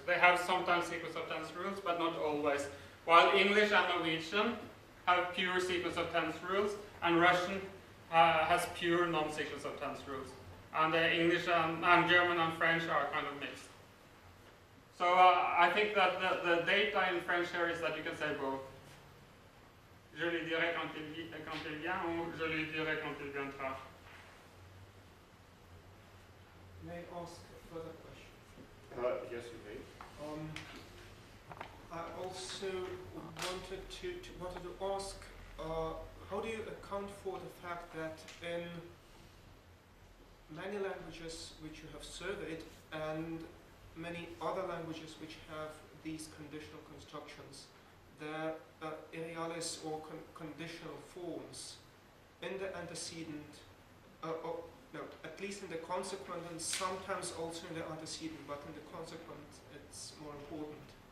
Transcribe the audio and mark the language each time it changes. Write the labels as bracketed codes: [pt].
[en] They have sometimes sequence of tense rules, but not always. While English and Norwegian have pure sequence of tense rules, and Russian has pure non-sequence of tense rules. And English and German and French are kind of mixed. So I think that the data in French here is that you can say both. [fr] Je lui dirai quand il vient, ou je lui dirai quand il viendra. [en] May I ask a further question? Yes, you may. I also wanted to ask, how do you account for the fact that in many languages which you have surveyed and many other languages which have these conditional constructions, there are arealis or conditional forms in the antecedent, no, at least in the consequent and sometimes also in the antecedent, but in the consequent it's more important.